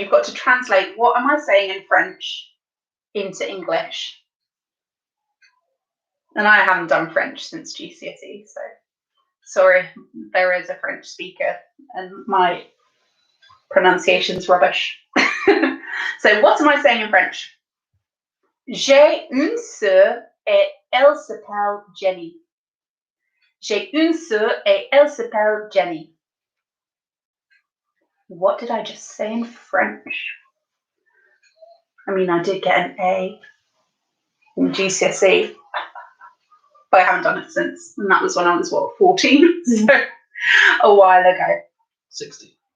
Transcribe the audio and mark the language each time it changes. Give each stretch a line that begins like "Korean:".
English: You've got to translate what am I saying in French into English. And I haven't done French since GCSE, so Sorry, there is a French speaker and my pronunciation's rubbish. So what am I saying in French?
French: J'ai une sœur et elle s'appelle Jenny. J'ai une sœur et elle s'appelle Jenny.
English: What did I just say in French? I mean, I did get an A in GCSE, but I haven't done it since. And that was when I was, 14? So a while ago. 60.